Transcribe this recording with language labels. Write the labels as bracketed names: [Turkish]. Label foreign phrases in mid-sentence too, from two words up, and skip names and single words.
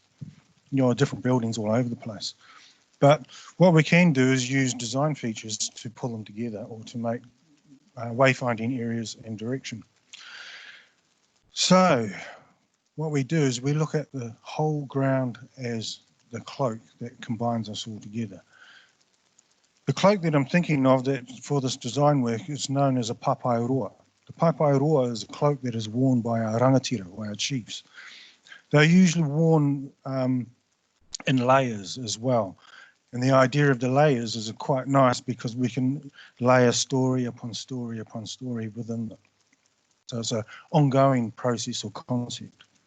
[English] You know, different buildings all over the place. But what we can do is use design features to pull them together or to make wayfinding areas and direction. So what we do is we look at the whole ground as the cloak that combines us all together. The cloak that I'm thinking of that for this design work is known as a papai roa. The papai roa is a cloak that is worn by our rangatira, or our chiefs. They're usually worn in layers as well. And the idea of the layers is quite nice because we can layer story upon story upon story within them. So it's an ongoing process or concept.